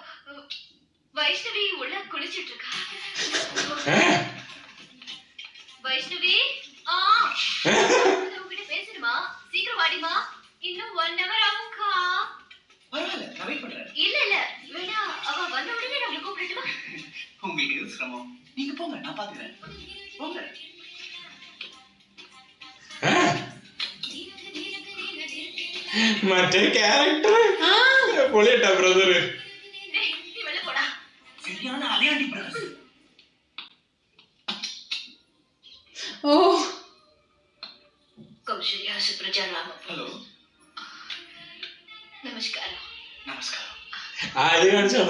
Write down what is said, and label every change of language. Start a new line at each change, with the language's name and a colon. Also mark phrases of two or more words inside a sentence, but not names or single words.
Tamil: வைஷ்ணவி உள்ள குளிச்சிட்டு இருக்கா. வைஷ்ணவி உங்ககிட்ட பேசணுமா? சீக்கிரம் வாடிமா. இன்னும் 1 hour ஆகும்க்கா. பரவாயில்ல, நான் வெயிட் பண்றேன். இல்ல வேணா, அவ வந்த உடனே நான் உங்களுக்கு கூப்பிடட்டுமா? உங்களுக்கு எது சிரமம்? நீங்க போங்க, நான் பாத்துக்கிறேன். போங்க.
Malayalam: മറ്റേ ക്യാരക്ടർ പൊളിയട്ടാ ബ്രദറ്.
Tamil: சரியான அலையாண்டி பிரதர்ஸ்.
Sanskrit: कौसल्या सुप्रजा राम.
Tamil: ஹலோ. நமஸ்காரம். நமஸ்காரம். இது காണിச்சோங்க.